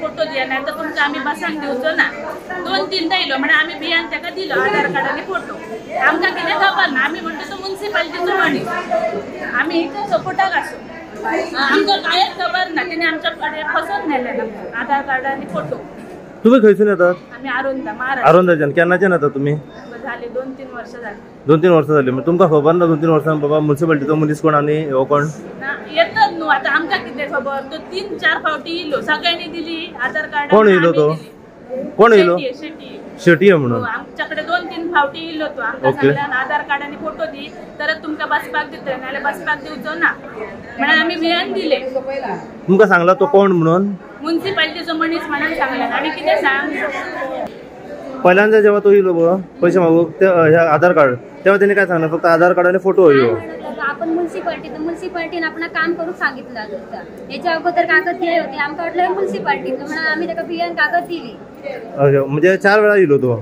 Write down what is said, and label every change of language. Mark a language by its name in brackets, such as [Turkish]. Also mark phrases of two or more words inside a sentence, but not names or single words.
[Konkani] फोटो दिया ना तर तुमकां आमी बसांक दिवचो ना 2-3 येयलो म्हणून आमी बियान ताका दिलो आधार कार्ड आणि फोटो आमकां कितें खबर ना आमी म्हणटा तो म्युन्सिपाल्टीचो मनीस आमी इथं सपोर्टाक आसो आमकां कांयच खबर ना तेणी आमच्या कडेन फसोवन नेले ना आधार कार्ड आणि फोटो। तुम्ही खंयसून येतात? आमी आरोंदा महाराष्ट्र। आरोंदाच्यान केन्नाच्यान येता तुम्ही? झाले 2-3 वर्ष झाली। 2-3 वर्ष झाली म्हणजे तुमकां खबर ना 2-3 वर्सां बाबा म्युन्सिपाल्टीचो मनीस कोण आणि हो कोण येतात न्हू आता आमकां कितें खबर तो 3-4 फावटी येयलो सगळ्यांनी दिली आधार कार्ड कोण येयलो तो कोण येयलो शेटी म्हणून आमच्याकडे 2-3 फावटी येयलो तो आमकां सांगल्यान आधार कार्ड आणि फोटो दी तर तुमकां बसपाक दितले नाल्यार बसपाक दिवचो ना म्हणून आमी बियान दिले। तुमकां सांगला तो कोण म्हणून? म्युन्सिपाल्टीचो मनीस म्हणून सांगल्यान आनी कितें सांग [Marathi] पहिल्यांदा जेव्हा तो येयलो पैसे मागूक आधार कार्ड तेव्हा त्यांनी काय सांगलं फक्त आधार कार्ड आणि फोटो येयो आपण म्युन्सिपाल्टीन आपण काम करून सांगितलं होतं याच्या अगोदर कागद दिले होते आमका वाटलं म्युन्सिपाल्टी म्हणून आम्ही त्याला बियान कागद दिली। म्हणजे 4 वेळा येलो तो